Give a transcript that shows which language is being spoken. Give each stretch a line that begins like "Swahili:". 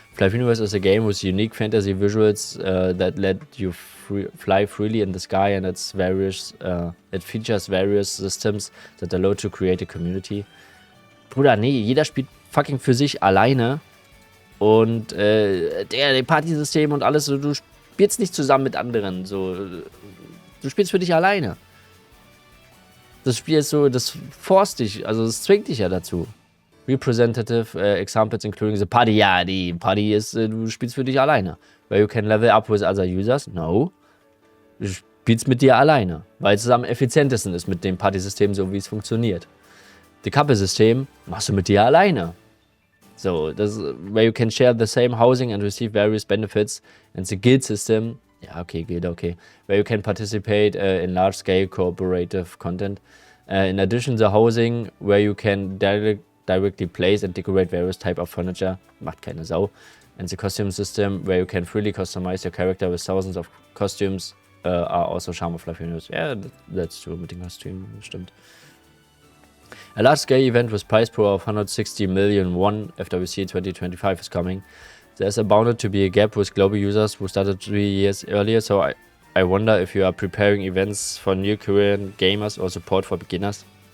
English: Life Universe is a game with unique fantasy visuals that let you fly freely in the sky, and it features various systems that allow to create a community.
German: Bruder, nee, jeder spielt fucking für sich alleine. Und der Partysystem und alles, so, du spielst nicht zusammen mit anderen. So, du spielst für dich alleine. Das Spiel ist so, das forst dich, also das zwingt dich ja dazu.
English: Representative examples including the party.
German: Ja, die Party ist, du spielst für dich alleine.
English: Where you can level up with other users? No.
German: Du spielst mit dir alleine, weil es am effizientesten ist mit dem Partysystem, so wie es funktioniert. Das Couple-System machst du mit dir alleine. So, das,
English: where you can share the same housing and receive various benefits. And the guild system, ja, okay, Guild, okay. Where you can participate in large-scale cooperative content. In addition, the housing, where you can directly place and decorate various type of furniture,
German: macht keine Sau.
English: And the costume system, where you can freely customize your character with thousands of costumes, are also charm of Life Universe. Yeah, that's true,
German: mit den Kostümen, stimmt.
English: A large-scale event with prize pool of 160 million won, FWC 2025 is coming. There's bound to be a gap with global users who started 3 years earlier, so I wonder if you are preparing events for new Korean gamers or support for beginners.